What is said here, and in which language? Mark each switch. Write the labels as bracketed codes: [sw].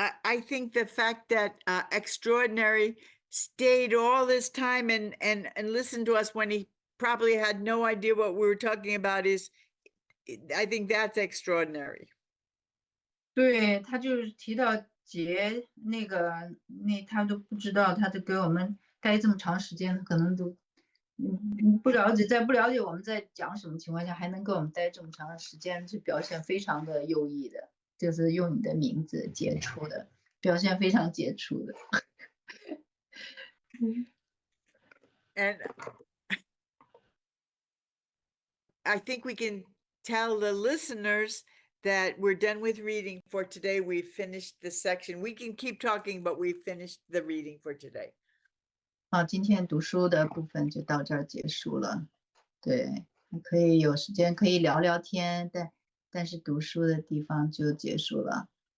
[en] I think the fact that Extraordinary stayed all this time and listened to us when he probably had no idea what we were talking about I think that's extraordinary. [zh] 对，他就是提到节他都不知道，他就给我们待这么长时间，可能都不了解，在不了解我们在讲什么情况下，还能跟我们待这么长的时间，是表现非常的优异的，就是用你的名字杰出的，表现非常杰出的。 [en] And I think we can tell the listeners that we're done with reading for today. We've finished the section. We can keep talking, but we've finished the reading for today. [zh] 好，今天读书的部分就到这儿结束了。对，可以有时间可以聊聊天，但是读书的地方就结束了。